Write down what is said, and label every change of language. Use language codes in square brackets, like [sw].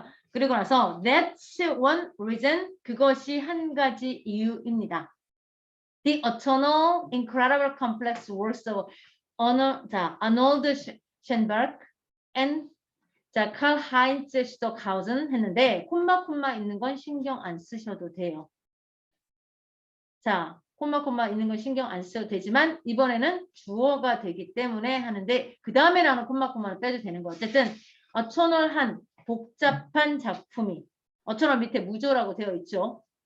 [ko] 그리고 나서 [en] that's one reason. [ko] 그것이 한 가지 이유입니다. [en] The eternal, incredible, complex works of Arnold Schoenberg and Karl-Heinz Stockhausen [ko] 했는데 콤마 있는 건 신경 안 쓰셔도 돼요. 자, 콤마 있는 건 신경 안 써도 되지만 이번에는 주어가 되기 때문에 하는데 그 다음에 나오는 콤마를 빼도 되는 거. 어쨌든 어처널한 복잡한 작품이 어처널 밑에 무조라고 되어 있죠.